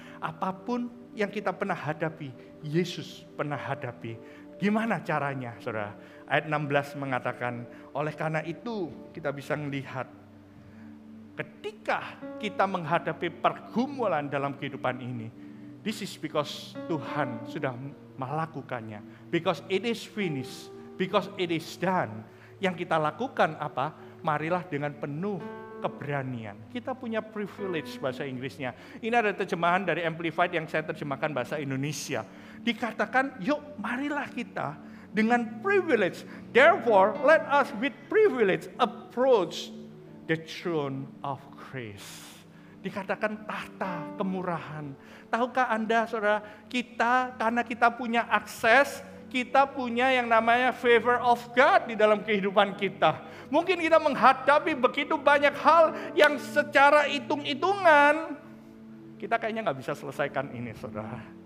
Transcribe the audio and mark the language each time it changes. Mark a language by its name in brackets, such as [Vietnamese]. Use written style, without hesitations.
[Indonesian] Apapun yang kita pernah hadapi, Yesus pernah hadapi. Gimana caranya, saudara? Ayat 16 mengatakan, oleh karena itu kita bisa melihat ketika kita menghadapi pergumulan dalam kehidupan ini, [English] this is because [Indonesian] Tuhan sudah melakukannya. [English] Because it is finished, because it is done. [Indonesian] Yang kita lakukan apa? Marilah dengan penuh keberanian. Kita punya privilege bahasa Inggrisnya. Ini ada terjemahan dari Amplified yang saya terjemahkan bahasa Indonesia. Dikatakan, yuk marilah kita dengan privilege. [English] Therefore, let us with privilege approach the throne of grace. [Indonesian] Dikatakan tahta kemurahan. Tahukah Anda, saudara, kita karena kita punya akses, kita punya yang namanya favor of God di dalam kehidupan kita. Mungkin kita menghadapi begitu banyak hal yang secara hitung-hitungan kita kayaknya nggak bisa selesaikan ini, saudara.